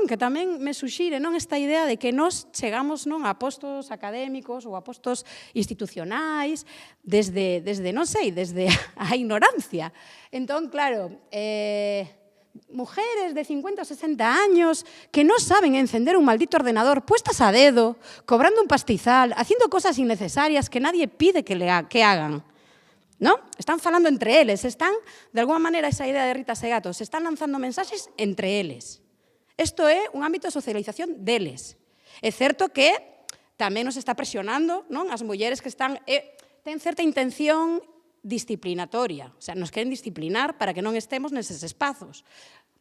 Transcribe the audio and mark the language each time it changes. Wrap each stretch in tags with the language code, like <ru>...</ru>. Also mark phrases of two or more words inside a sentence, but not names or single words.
<gl>Que tamén me suxire, non? Esta idea de que nós chegamos, non, a postos académicos ou a postos institucionais desde non sei, desde a ignorancia.</gl> <es>Entón, claro, mujeres de 50 ou 60 años que</es> <gl>non saben</gl> <es>encender un maldito ordenador puestas a dedo, cobrando un pastizal, haciendo cosas innecesarias que nadie pide que hagan. ¿No?</es> <gl>Están falando entre eles, están, de alguma maneira, esa idea de Rita Segato, se están lanzando mensaxes entre eles. Isto é un ámbito de socialización deles. É certo que tamén nos está presionando, non? As mulleres que están, ten certa intención disciplinatoria,</gl> <es>o sea,</es> <gl>nos queren disciplinar para que non estemos neses espazos.</gl>